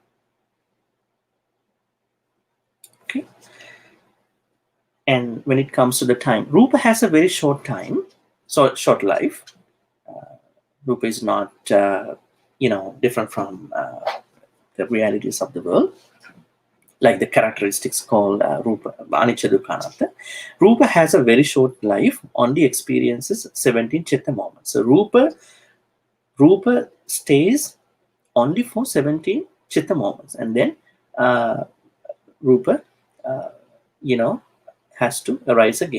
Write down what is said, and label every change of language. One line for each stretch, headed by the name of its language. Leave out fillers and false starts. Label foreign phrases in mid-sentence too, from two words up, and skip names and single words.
English: Okay. And when it comes to the time, rupa has a very short time, so short life. Rupa is not different from the realities of the world, like the characteristics called rūpa,
Pali: anicca dukkha anatta.
English: Rupa has a very short life, only experiences 17 chitta moments. So rupa stays only for 17 chitta moments, and then rupa has to arise again.